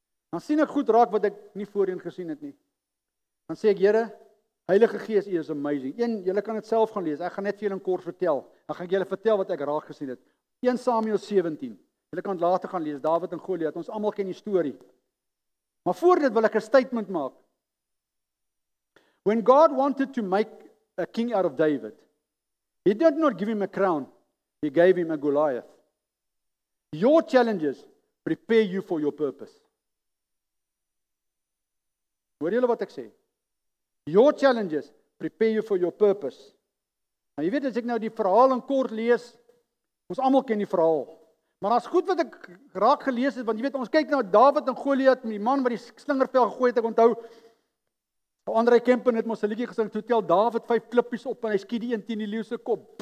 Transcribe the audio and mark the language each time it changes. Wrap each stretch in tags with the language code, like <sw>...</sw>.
<af>Dan sien ek goed raak wat ek nie voorheen gesien het nie. Dan sê ek, Here, Heilige Gees, U is amazing. Julle kan dit self gaan lees, ek gaan net vir julle in kort vertel. Dan gaan ek julle vertel wat ek raak gesien het. 1 Samuel 17. Julle kan later gaan lees, Dawid en Goliat, ons almal ken die storie. Maar voor dit wil ek 'n statement maak.</af> <en>When God wanted to make a king out of David, He did not give him a crown, He gave him a Goliath. Your challenges prepare you for your purpose.</en> <af>Hoor julle wat ek sê?</af> <en>Your challenges prepare you for your purpose.</en> <af>Nou jy weet, as ek nou die verhaal in kort lees, ons almal ken die verhaal. Maar as goed wat ek raak gelees het, want jy weet, ons kyk na Dawid en Goliat, die man wat die slingervel gegooi het, ek onthou, André Kempen het mos 'n liedjie gesing, toe tel Dawid 5 klippies op en hy skiet die een teen die leeu se kop.</af>